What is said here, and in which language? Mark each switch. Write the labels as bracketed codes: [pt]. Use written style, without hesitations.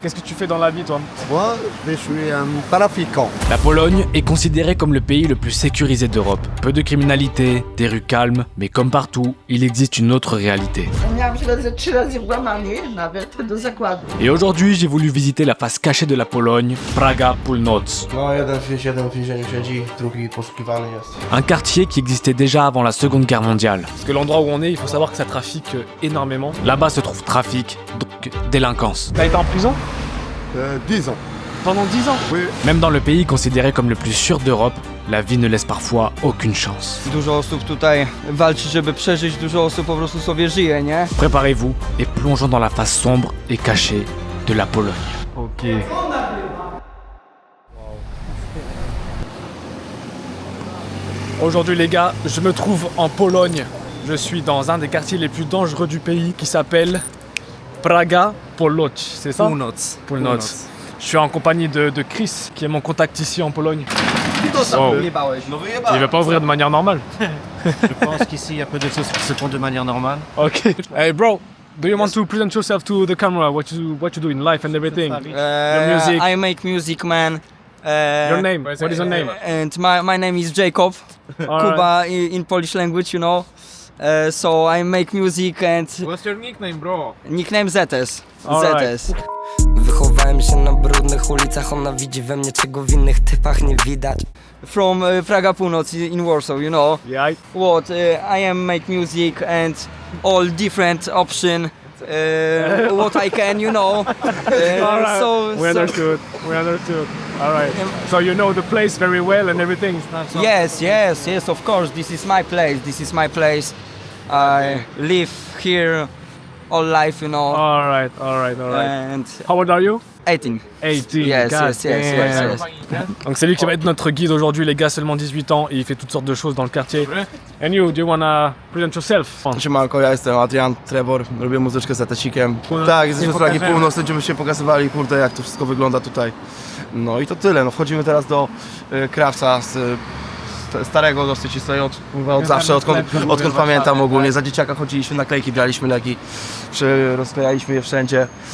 [fr] Qu'est-ce que tu fais dans la vie, toi? Moi, je suis un paraficant. La Pologne est considérée comme le pays le plus sécurisé d'Europe. Peu de criminalité, des rues calmes, mais comme partout, il existe une autre réalité. [pl] Miałam się 3 razy włamanie, nawet do zakładu. [fr] Et aujourd'hui, j'ai voulu visiter la face cachée de la Pologne, Praga Północ. [pl] No, jeden w więzieniu siedzi, drugi poszukiwany jest. [fr] Un quartier qui existait déjà avant la Seconde Guerre mondiale. Parce que l'endroit où on est, il faut savoir que ça trafique énormément. Là-bas se trouve trafic, donc délinquance. T'as été en prison? 10 ans. Pendant 10 ans? Oui. Même dans le pays considéré comme le plus sûr d'Europe, la vie ne laisse parfois aucune chance. [pl] Dużo osób tutaj walczy, żeby przeżyć, dużo osób po prostu sobie żyje, nie? [fr] Préparez-vous et plongeons dans la face sombre et cachée de la Pologne. Ok. Aujourd'hui les gars, je me trouve en Pologne. Je suis dans un des quartiers les plus dangereux du pays qui s'appelle Praga Północ, c'est ça? Północ. Północ. Je suis en compagnie de Chris, qui est mon contact ici en Pologne. Oh. [pl] Wyjebałeś. [fr] Il veut pas ouvrir de manière normale. Je pense qu'ici, il y a peu de choses qui se font de manière normale. Ok. [en] Hey bro, do you want to present yourself to the camera? What you do in life and everything? Your music. I make music, man. Your name? What is your name? And my name is Jacob. Kuba in Polish language, you know. So I make music and What's your nickname, bro? nickname ZS. Alright. ZS. [pl] Wychowałem się na brudnych ulicach, ona widzi we mnie, czego w innych typach nie widać. [en] From Praga Północ in Warsaw, you know. Yeah. What I am make music and all different option. What I can, you know. Alright. So We understood. We understood. Alright. So you know the place very well and everything. Yes, of course. This is my place. This is my place. I live here all life, you know. Alright. And How old are you? 18. 18. Yes, God yes, yes. [fr] Donc c'est lui qui va être notre guide aujourd'hui, les gars, seulement 18 ans et il fait toutes sortes de choses dans le quartier. [en] And you, do you wanna present yourself? [pl] Siemanko, ja jestem Adrian Trevor, robię muzyczkę z Atecikiem. Tak, jesteśmy z Pragi Północ, będziemy się pokazywali, kurde, jak to wszystko wygląda tutaj. No i to tyle, no wchodzimy teraz do Krawca z starego dosyć i stoi od zawsze, odkąd pamiętam ogólnie. Za dzieciaka chodziliśmy, naklejki braliśmy, leki, rozklejaliśmy je wszędzie.